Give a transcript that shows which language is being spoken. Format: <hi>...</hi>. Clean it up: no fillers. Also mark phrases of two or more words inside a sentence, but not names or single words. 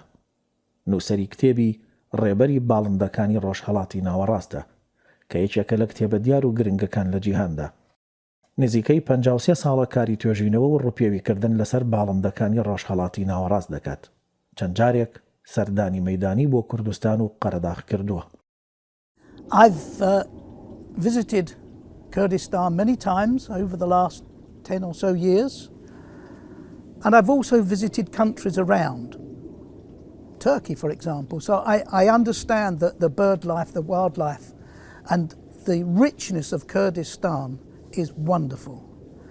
<ckb>نووسەری کتێبی ڕێبەری باڵندەکانی ڕۆژهەڵاتی ناوەڕاستە کە یەکێکە لە کتێبە دیار و گرنگەکان لە جیهاندا. نزیکەی 53 ساڵە کاری توێژینەوە و ڕووپێویکردن لەسەر باڵندەکانی ڕۆژهەڵاتی ناوەڕاست دەکات. چەند جارێک سەردانی مەیدانی بۆ کوردستان و قەرەداغ کردووە.</ckb> <en>I've visited Kurdistan many times over the last 10 or so years, and I've also visited countries around. Turkey, for example. So I understand that the bird life, the wildlife, and the richness of Kurdistan is wonderful.</en>